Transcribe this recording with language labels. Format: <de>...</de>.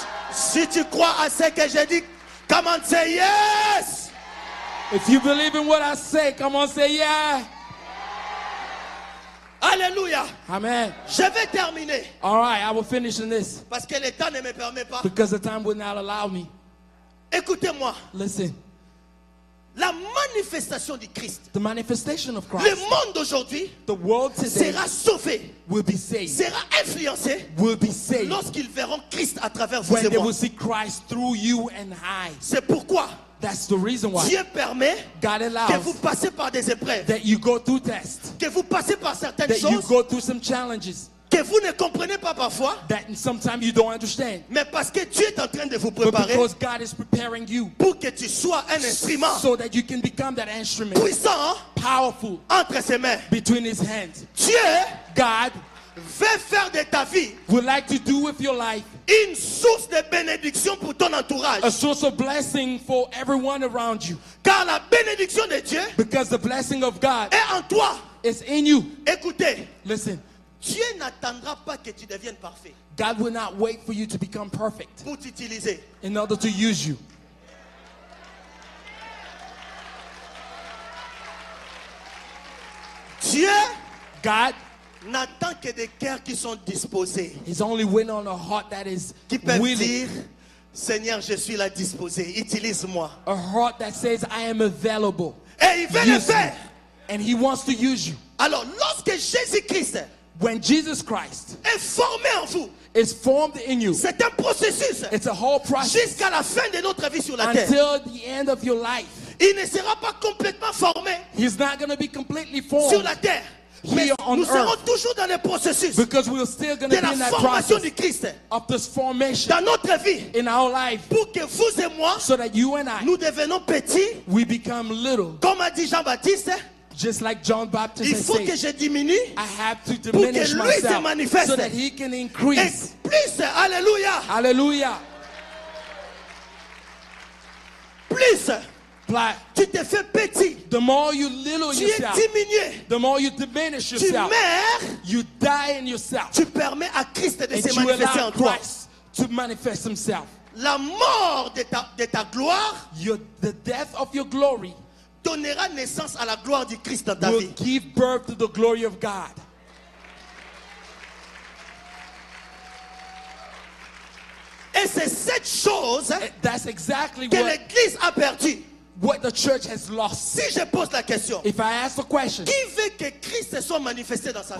<fr>Si tu crois à ce que j'ai dit,</fr> <en>come on, say yes. If you believe in what I say, come on, say yeah.</en> <fr>Alléluia.</fr> <en>Amen.</en> <fr>Je vais terminer</fr> <en>All right, I will finish in this</en> <fr>parce que le temps ne me permet pas.</fr> <en>because the time would not allow me.</en> <fr>Écoutez-moi.</fr> <en>Listen,</en> <fr>La manifestation du Christ.</fr> <en>the manifestation of</en> <fr>Le</fr> <en>Christ,</en> <fr>monde d'aujourd'hui</fr> <en>the world today</en> <fr>sera sauvé,</fr> <en>will be saved,</en> <fr>sera influencé</fr> <en>will be saved</en> <fr>lorsqu'ils verront Christ à travers vous</fr> <en>when</en> <fr>et</fr> <en>they</en> <fr>moi.</fr> <en>will see Christ through you and I.</en> <fr>C'est pourquoi</fr> <en>That's the reason why</en> <fr>Dieu permet</fr> <en>God</en> <fr>que vous</fr> <en>allows</en> <fr>passez par des épreuves,</fr> <en>that you go through tests,</en> <fr>que vous passez par certaines</fr> <en>that you</en> <fr>choses</fr> <en>go through some challenges</en> <fr>que vous ne comprenez pas parfois,</fr> <en>that sometimes you don't understand.</en> <fr>mais parce que Dieu est en train de vous</fr> <en>But</en> <fr>préparer</fr> <en>because God is preparing you</en> <fr>pour que tu sois un instrument</fr> <en>so that you can become that instrument,</en> <fr>puissant</fr> <en>powerful</en> <fr>entre ses mains.</fr> <en>between his hands.</en> <fr>Dieu</fr> <en>God</en> <fr>veut faire de ta vie</fr> <en>would like to do with your life</en> <fr>une source de bénédiction pour ton entourage.</fr> <en>a source of blessing for everyone around you.</en> <fr>Car la bénédiction de Dieu</fr> <en>Because the blessing of God</en> <fr>est en toi.</fr> <en>is in you.</en> <fr>Écoutez,</fr> <en>Listen,</en> <fr>Dieu n'attendra pas que tu deviennes parfait</fr> <en>God will not wait for you to become perfect</en> <fr>pour t'utiliser.</fr> <en>in order to use you.</en> <fr>Dieu</fr> <en>God</en> <fr>n'attend que des cœurs qui sont disposés,</fr> <en>is only waiting on a heart that is</en> <fr>qui peuvent</fr> <en>willing,</en> <fr>dire Seigneur, je suis là disposé. Utilise-moi.</fr> <en>A heart that says, I am available.</en> <fr>Et il veut le</fr> <en>Use me.</en> <fr>faire.</fr> <en>And he wants to use you.</en> <fr>Alors, lorsque Jésus-Christ</fr> <en>When Jesus Christ</en> <fr>est formé en vous,</fr> <en>is formed in you,</en> <fr>c'est un processus</fr> <en>it's a whole process</en> <fr>jusqu'à la fin de notre vie sur la terre.</fr> <en>until the end of your life.</en> <fr>Il ne sera pas complètement formé</fr> <en>He's not going to be completely</en> <fr>sur</fr> <en>formed</en> <fr>la terre. Mais</fr> <en>here on</en> <fr>nous serons</fr> <en>earth</en> <fr>toujours dans le processus</fr> <en>because we're still going</en> <fr>de</fr> <en>to be</en> <fr>la</fr> <en>in that</en> <fr>formation</fr> <en>process</en> <fr>du Christ</fr> <en>of this formation</en> <fr>dans notre vie</fr> <en>in our life</en> <fr>pour que vous et moi,</fr> <en>so that you and I,</en> <fr>nous devenons petits.</fr> <en>we become little.</en> <fr>Comme a dit Jean-Baptiste,</fr> <en>Just like John Baptist</en> <fr>il</fr> <en>has</en> <fr>faut que</fr> <en>said,</en> <fr>je diminue</fr> <en>I have to</en> <fr>pour que</fr> <en>diminish</en> <fr>lui se</fr> <en>myself</en> <fr>manifeste.</fr> <en>so that he can</en> <fr>et</fr> <en>increase.</en> <fr>plus, alléluia,</fr> <en>Hallelujah.</en> <fr>plus</fr> <en>Like,</en> <fr>tu te fais petit,</fr> <en>the more you little</en> <fr>tu es</fr> <en>yourself,</en> <fr>diminué,</fr> <en>the more you diminish</en> <fr>tu</fr> <en>yourself,</en> <fr>meurs,</fr> <en>you die in yourself,</en> <fr>tu permets à Christ de</fr> <en>and</en> <fr>se</fr> <en>you</en> <fr>manifester</fr> <en>allow</en> <fr>en toi.</fr> <en>Christ to manifest himself.</en> <fr>La mort de ta gloire</fr> <en>The death of your glory</en> <fr>donnera naissance à la gloire du Christ dans ta</fr> <en>will</en> <fr>vie.</fr> <en>give birth to the glory of God.</en> <fr>Et c'est cette chose</fr> <en>And that's exactly</en> <fr>que l'Église a perdue.</fr> <en>what the church has lost.</en> <fr>Si je pose la question,</fr> <en>If I ask the question,</en> <fr>qui veut que Christ soit manifesté dans sa vie?</fr>